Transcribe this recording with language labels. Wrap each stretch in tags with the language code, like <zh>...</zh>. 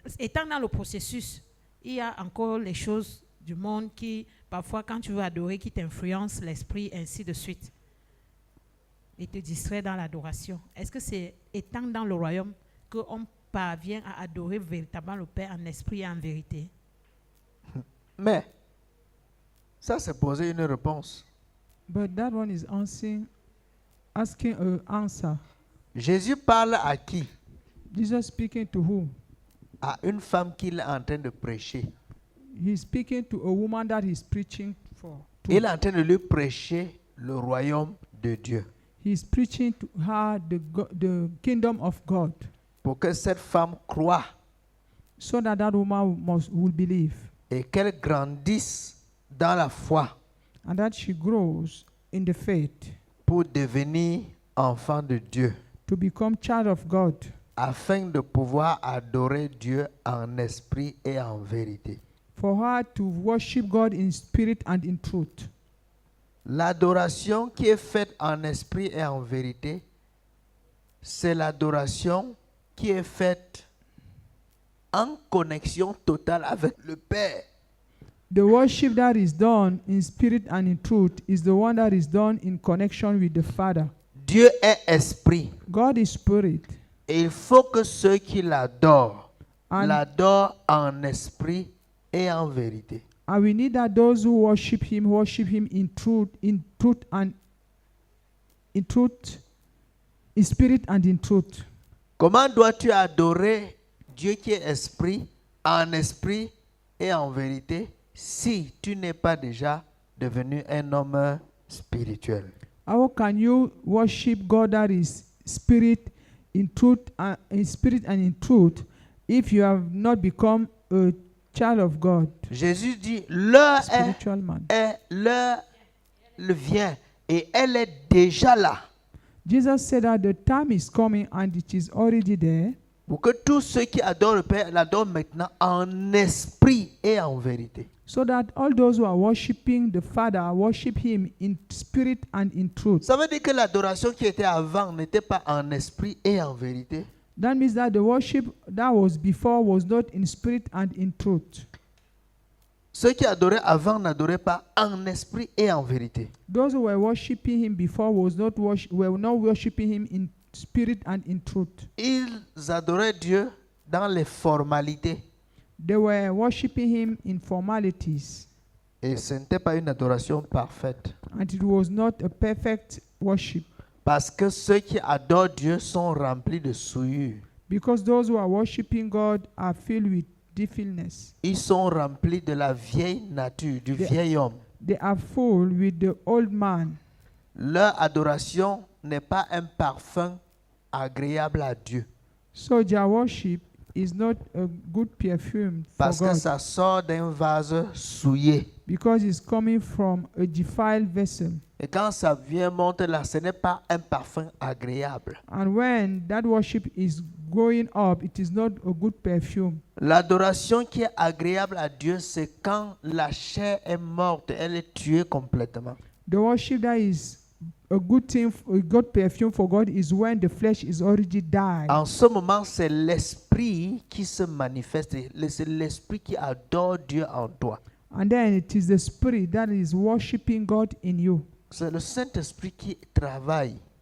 <fr>Étant dans le processus, il y a encore les choses du monde qui, parfois, quand tu veux adorer, qui t'influencent l'esprit, ainsi de suite. Et te distrait dans l'adoration. Est-ce que c'est étant dans le royaume qu'on parvient à adorer véritablement le Père en esprit et en vérité? Mais, ça c'est poser une réponse.</fr> <en>But that one is asking an answer.</en> <fr>Jésus parle à qui?</fr> <en>Jesus speaking to who?</en> <fr>À une femme qu'il est en train de prêcher.</fr> <en>He's speaking to a woman that he's preaching for.</en> <fr>Il est en train de lui prêcher le royaume de Dieu.</fr> <en>He's preaching to her the kingdom of God,</en> <fr>Pour que cette femme croie</fr> <en>so that that woman will believe,</en> <fr>et qu'elle grandisse dans la foi</fr> <en>and that she grows in the faith</en> <fr>pour devenir enfant de Dieu,</fr> <en>to become child of God,</en> <fr>afin de pouvoir adorer Dieu en esprit et en vérité.</fr> <en>for her to worship God in spirit and in truth.</en> <fr>L'adoration qui est faite en esprit et en vérité, c'est l'adoration qui est faite en connexion totale avec le Père.</fr> <en>The worship that is done in spirit and in truth is the one that is done in connection with the Father.</en> <fr>Dieu est esprit.</fr> <en>God is spirit,</en> <fr>Et il faut que ceux qui l'adorent,</fr> <en>and</en> <fr>l'adorent en esprit et en vérité.</fr> <en>we need that those who worship him in truth and in truth, in spirit and in truth.</en> <fr>Comment dois-tu adorer Dieu qui est esprit et en vérité si tu n'es pas déjà devenu un homme spirituel?</fr> <en>How can you worship God that is spirit in truth and in truth if you have not become a child of God,</en> <fr>Jésus dit, l'heure</fr> <en>spiritual man?</en> <fr>l'heure vient et elle est déjà là</fr> <en>Jesus said that the time is coming and it is already there,</en> <fr>pour que tous ceux qui adorent le Père l'adorent maintenant en esprit et en vérité.</fr> <en>so that all those who are worshiping the Father worship Him in spirit and in truth.</en> <fr>Ça veut dire que l'adoration qui était avant n'était pas en esprit et en vérité.</fr> <en>That means that the worship that was before was not in spirit and in truth.</en> <fr>Ceux qui adoraient avant n'adoraient pas en esprit et en vérité.</fr> <en>Those who were worshiping Him before were not worshiping Him in spirit and in truth.</en> <fr>Ils adoraient Dieu dans les formalités.</fr> <en>They were worshiping Him in formalities,</en> <fr>Et ce n'était pas une adoration parfaite.</fr> <en>and it was not a perfect worship,</en> <fr>Parce que ceux qui adorent Dieu sont remplis de souillure.</fr> <en>because those who are worshiping God are filled with defilement.</en> <fr>Ils sont remplis de la vieille nature, du</fr> <en>They-</en> <fr>vieil homme.</fr> <en>They are full with the old man.</en> <fr>Leur adoration n'est pas un parfum agréable à Dieu.</fr> <en>So their worship is not a good perfume for</en> <fr>Parce que</fr> <en>God,</en> <fr>ça sort d'un vase souillé.</fr> <en>because it's coming from a defiled vessel.</en> <fr>Et quand ça vient monter là, ce n'est pas un parfum agréable.</fr> <en>And when that worship is going up, it is not a good perfume.</en> <fr>L'adoration qui est agréable à Dieu, c'est quand la chair est morte, elle est tuée complètement.</fr> <en>The worship that is a good thing, a good perfume for God is when the flesh is already died.</en> <fr>En ce moment, c'est l'esprit qui se manifeste. C'est l'esprit qui adore Dieu en toi.</fr> <en>And then it is the spirit that is worshiping God in you.</en> <fr>C'est le Saint-Esprit qui travaille.</fr>